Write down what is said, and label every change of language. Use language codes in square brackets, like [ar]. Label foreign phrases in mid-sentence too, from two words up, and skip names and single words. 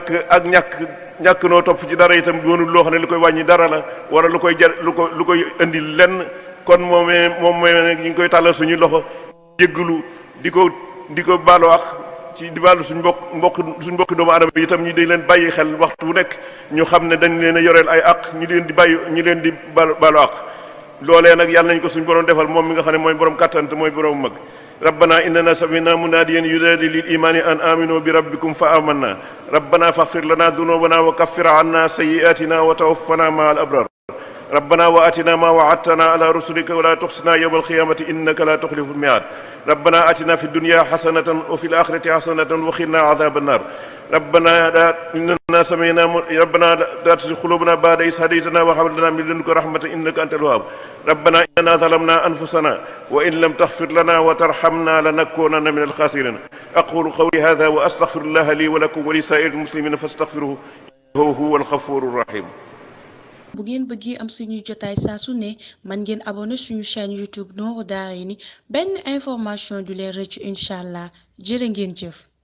[wo] ñàkk noo topp ci dara itam doonul loo xam ne lu koy wàññi dara la wala lu koy indi lenn kon moom mooy ne ñu ngi koy tàllal suñuy loxo jéggalu di ko baalu wax ci di baalu suñ mbokk doomu aadama bi itam ñu di leen bàyyi xel waxtu bu nekk ñu xam ne dañ leen a yoreel ay àq ñu leen di baalu àq loolee nag yàlla nañ ko suñ borom defal moom mi nga xam ne mooy borom kàttan te mooy borom mag [ar] ربنا إننا سمعنا مناديا ينادي للإيمان أن آمنوا بربكم فآمنا ربنا فاغفر لنا ذنوبنا وكفر عنا سيئاتنا وتوفنا مع الأبرار ربنا وآتنا ما وعدتنا على رسلك ولا تخزنا يوم القيامة إنك لا تخلف الميعاد ربنا آتنا في الدنيا حسنة وفي الآخرة حسنة وقنا عذاب النار ربنا لا تزغ قلوبنا بعد إذ هديتنا وهب لنا من لدنك رحمة إنك أنت الوهاب ربنا إننا ظلمنا أنفسنا وإن لم تغفر لنا وترحمنا لنكونن من الخاسرين أقول قولي هذا وأستغفر الله لي ولكم ولسائر المسلمين فاستغفروه هو الغفور الرحيم. [wo] bu ngeen bëggee am suñuy jotaay saa su ne man ngeen abonné suñu chaîne YouTube Nourou Darayni benn information du leen rëcc [ar] إن شاء الله [wo] jërë ngeen jëf.